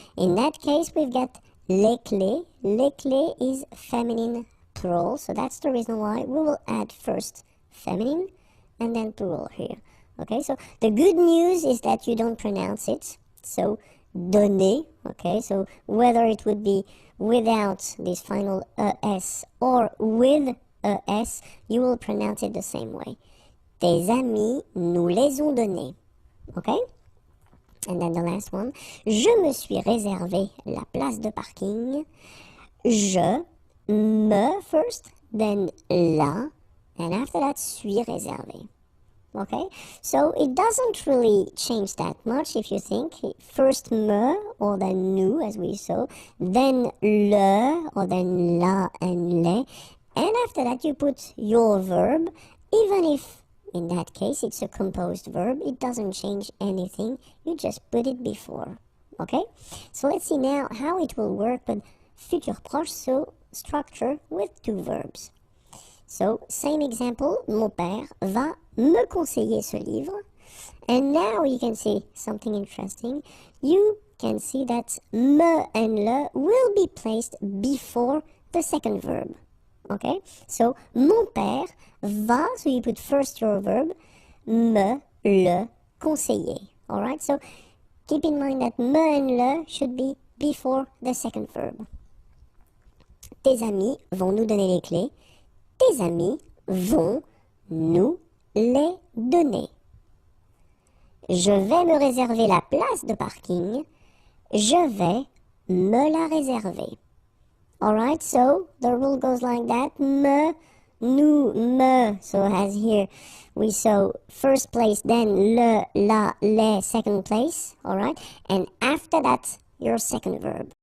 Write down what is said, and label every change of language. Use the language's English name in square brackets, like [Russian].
[English] In that case we've got [French] les clés. [English] Les clés is feminine plural, so that's the reason why we will add first feminine and then plural here. Okay, so the good news is that you don't pronounce it, so donner, okay, so whether it would be without this final es or with es, you will pronounce it the same way. [French] Tes amis nous les ont donnés, okay? [English] And then the last one, [French] je me suis réservé la place de parking. [English] Je, me first, then la, and after that, suis réservé. Okay, so it doesn't really change that much if you think. First me or then nous as we saw, then le or then la and le, and after that you put your verb, even if in that case it's a composed verb, it doesn't change anything, you just put it before. Okay, so let's see now how it will work with futur proche, so structure with two verbs. So, same example, [French] mon père va me conseiller ce livre. [English] And now you can see something interesting. You can see that me and le will be placed before the second verb. Okay? So, [French] mon père va, [English] so you put first your verb, me, le, conseiller. Alright? So, keep in mind that me and le should be before the second verb. [French] Tes amis vont nous donner les clés. Tes amis vont nous les donner. Je vais me réserver la place de parking. Je vais me la réserver. [English] Alright, so the rule goes like that. Me, nous, me. So as here we saw first place, then le, la, les, second place. Alright, and after that, your second verb.